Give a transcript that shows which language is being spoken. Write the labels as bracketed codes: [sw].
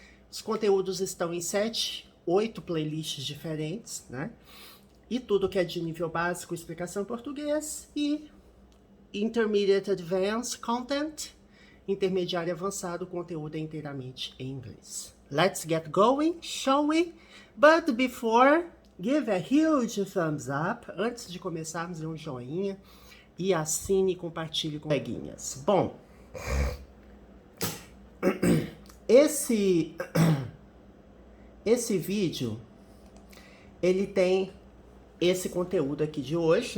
[pt] Os conteúdos estão em 8 playlists diferentes, né? E tudo que é de nível básico, explicação em português, e [en] Intermediate Advanced Content, [pt] intermediário avançado, conteúdo é inteiramente em inglês. [en] Let's get going, shall we? But before, give a huge thumbs up. [pt] Antes de começarmos, dê um joinha e assine e compartilhe com coleguinhas. Bom, esse vídeo, ele tem esse conteúdo aqui de hoje.